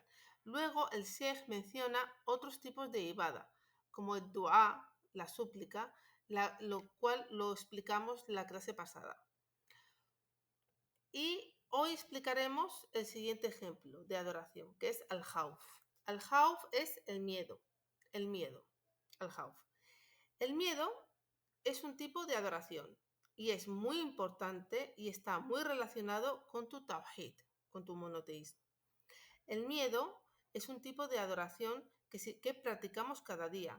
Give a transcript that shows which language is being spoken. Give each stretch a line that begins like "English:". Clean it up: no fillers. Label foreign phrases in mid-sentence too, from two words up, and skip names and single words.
Spanish: Luego el Sheikh menciona otros tipos de ibada, como el dua, la súplica, lo cual lo explicamos en la clase pasada. Y hoy explicaremos el siguiente ejemplo de adoración, que es
Arabic: الخوف. الخوف
Spanish: es el miedo,
Arabic: الخوف.
Spanish: El miedo es un tipo de adoración y es muy importante y está muy relacionado con tu tawhid, con tu monoteísmo. El miedo es un tipo de adoración que practicamos cada día.